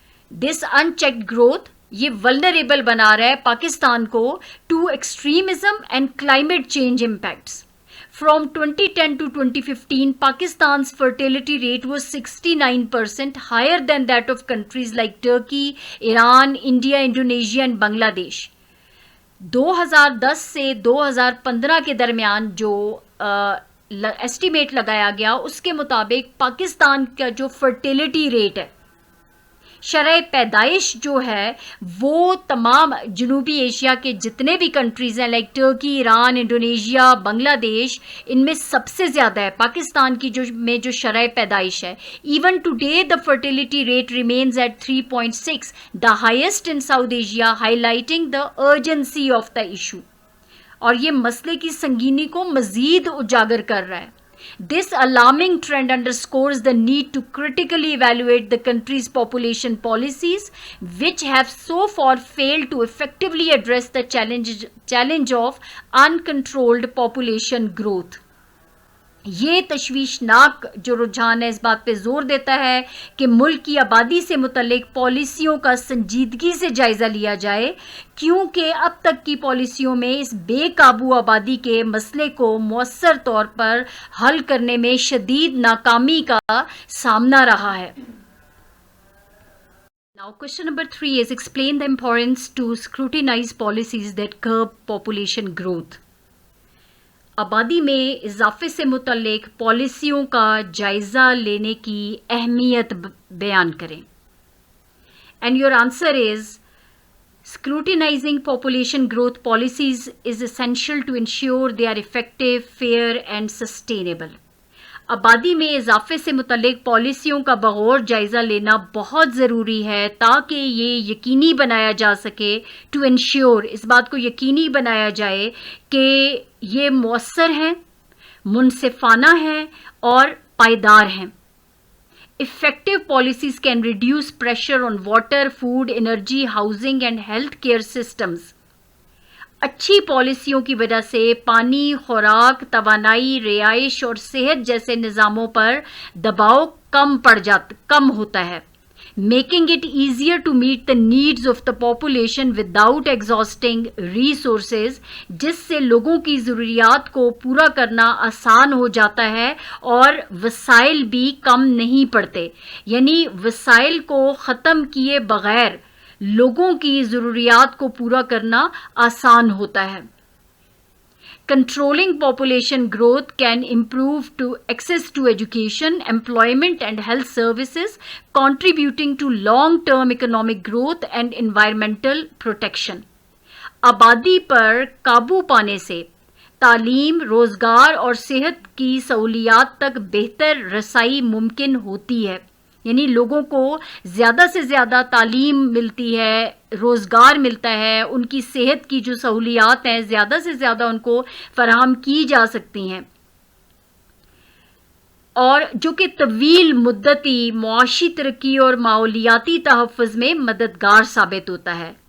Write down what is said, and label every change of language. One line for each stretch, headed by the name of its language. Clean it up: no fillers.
English: this unchecked growth یہ vulnerable
Urdu: بنا رہا ہے پاکستان کو
English: To extremism and climate change impacts. From 2010 to 2015, Pakistan's fertility rate was 69%, higher than that of countries like Turkey, Iran, India, Indonesia and Bangladesh.
Urdu: 2010 سے 2015 کے درمیان جو ایسٹیمیٹ لگایا گیا اس کے مطابق پاکستان کا جو فرٹیلیٹی ریٹ ہے, شرح پیدائش جو ہے وہ تمام جنوبی ایشیا کے جتنے بھی کنٹریز ہیں لائک ٹرکی, ایران, انڈونیشیا, بنگلہ دیش, ان میں سب سے زیادہ ہے پاکستان کی جو شرح پیدائش ہے.
English: Even today the fertility rate remains at 3.6, the highest in South Asia, highlighting the urgency of the issue.
Urdu: اور یہ مسئلے کی سنگینی کو مزید اجاگر کر رہا ہے.
English: This alarming trend underscores the need to critically evaluate the country's population policies, which have so far failed to effectively address the challenge of uncontrolled population growth.
Urdu: یہ تشویشناک جو رجحان ہے اس بات پہ زور دیتا ہے کہ ملک کی آبادی سے متعلق پالیسیوں کا سنجیدگی سے جائزہ لیا جائے, کیونکہ اب تک کی پالیسیوں میں اس بے قابو آبادی کے مسئلے کو مؤثر طور پر حل کرنے میں شدید ناکامی کا سامنا رہا ہے.
English: Now question number 3 is explain the importance to scrutinize policies that curb population growth.
Urdu: آبادی میں اضافے سے متعلق پالیسیوں کا جائزہ لینے کی اہمیت بیان کریں.
English: And your answer is scrutinizing population growth policies is essential to ensure they are effective, fair and sustainable.
Urdu: آبادی میں اضافے سے متعلق پالیسیوں کا بغور جائزہ لینا بہت ضروری ہے تاکہ یہ یقینی بنایا جا سکے
English: to ensure,
Urdu: اس بات کو یقینی بنایا جائے کہ یہ مؤثر ہیں, منصفانہ ہیں اور پائیدار ہیں.
English: Effective policies can reduce pressure on water, food, energy, housing and health care systems.
Urdu: اچھی پالیسیوں کی وجہ سے پانی, خوراک, توانائی, رہائش اور صحت جیسے نظاموں پر دباؤ کم ہوتا ہے,
English: making it easier to meet the needs of the population without exhausting resources,
Urdu: جس سے لوگوں کی ضروریات کو پورا کرنا آسان ہو جاتا ہے اور وسائل بھی کم نہیں پڑتے. یعنی وسائل کو ختم کیے بغیر لوگوں کی ضروریات کو پورا کرنا آسان ہوتا ہے.
English: Controlling population growth can improve to access to education, employment and health services, contributing to long-term economic growth and environmental protection.
Urdu: آبادی پر قابو پانے سے تعلیم, روزگار اور صحت کی سہولیات تک بہتر رسائی ممکن ہوتی ہے. یعنی لوگوں کو زیادہ سے زیادہ تعلیم ملتی ہے, روزگار ملتا ہے, ان کی صحت کی جو سہولیات ہیں زیادہ سے زیادہ ان کو فراہم کی جا سکتی ہیں, اور جو کہ طویل مدتی معاشی ترقی اور ماحولیاتی تحفظ میں مددگار ثابت ہوتا ہے.